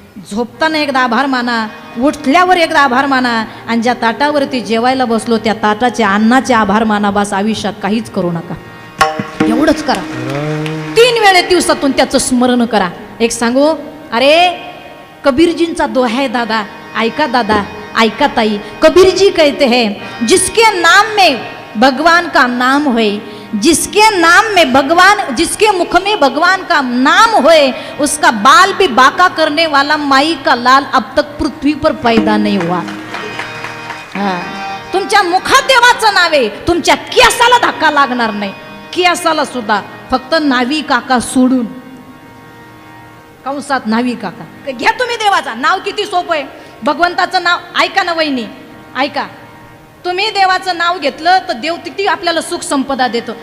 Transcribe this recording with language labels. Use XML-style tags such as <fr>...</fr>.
<mr>झोपताना एकदा आभार माना, उठल्यावर एकदा आभार माना, आणि ज्या ताटावरती जेवायला बसलो त्या ताटाचे अन्नाचे आभार माना. बस आयुष्यात काहीच करू नका, एवढंच करा. 3 वेळे दिवसातून त्याचं स्मरण करा. एक सांगू, अरे कबीरजींचा दोहा है दादा, ऐका दादा, ऐका ताई.</mr> <hi>कबीरजी कहते हैं, जिसके नाम में भगवान का नाम होए, जिसके नाम में भगवान, जिसके मुख में भगवान का नाम होए, उसका बाल भी बाका करने वाला माई का लाल अब तक पृथ्वी पर पैदा नहीं हुआ.</hi> <mr>तुमच्या मुखात देवाचं नाव आहे, तुमच्या केसाला धक्का लागणार नाही, केसाला सुद्धा, फक्त नावी काका सोडून. कंसात नावी काका घ्या तुम्ही. देवाचा नाव किती सोपं आहे. भगवंताचं नाव ऐका ना वहिनी, ऐका. तुम्ही देवाचं नाव घेतलं तर देव किती आपल्याला सुख संपदा देतो.</mr>